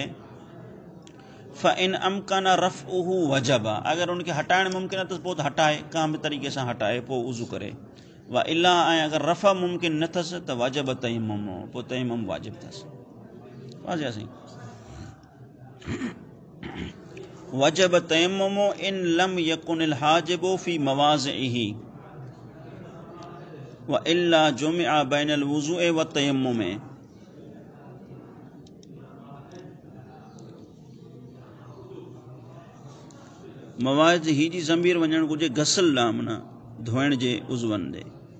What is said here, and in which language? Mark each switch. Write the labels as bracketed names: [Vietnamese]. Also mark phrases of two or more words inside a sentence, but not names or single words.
[Arabic] فإن أمكن رفعه وجب, [Sindhi] अगरि उनखे हटाइणु मुमकिन आहे त पोइ त हटाए, कंहिं बि तरीक़े सां हटाए, पोइ वज़ू करे। [Arabic] وإلا, [Sindhi] ऐं अगरि रफ़ा मुमकिन न अथसि त वाजिब तयम्मुम, पोइ तयम्मुम वाजिब अथसि। वाज़िह साईं। [Arabic] وجب التيمم إن لم يكن الحاجب في مواضعه وإلا جمع بين الوضوء والتيمم. [Sindhi] मवाज़ ही जी ज़मीर वञणु घुरिजे गसल ॾांहुं, माना धोइण जे उज़वनि ॾे।